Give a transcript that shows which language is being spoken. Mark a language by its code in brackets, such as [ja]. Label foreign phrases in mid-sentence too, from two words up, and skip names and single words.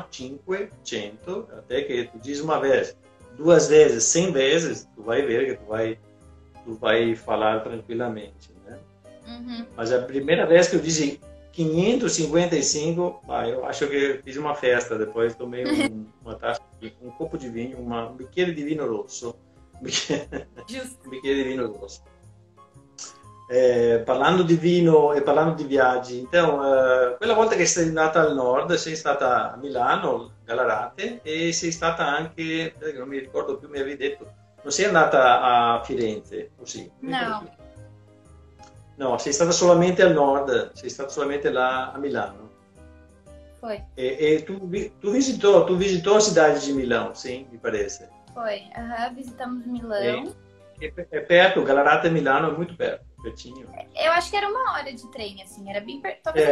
[pt] 500, até que tu diz uma vez. 2 vezes, 100 vezes, tu vai ver que tu vai falar tranquilamente, né? Mas a primeira vez que eu disse 555, eu acho que eu fiz uma festa. Depois tomei uma taça, um copo de vinho, [it] um bicchiere di vino rosso. Um bicchiere di vino rosso. Parlando di vino e parlando di viaggi, então, quella volta che sei andata al nord, sei stata a Milano, Gallarate, e sei stata anche, non mi ricordo più, mi avevi detto, non sei andata a Firenze, o sì? No. No, sei stata solamente al nord, sei stata solamente lá a Milano. [pt] Foi. E tu visitou a cidade de Milão, sim, me parece. Foi. Visitamos É, Milão. é perto, Gallarate e Milano é muito perto, pertinho. Eu acho que era 1 hora de trem, assim, era bem perto, talvez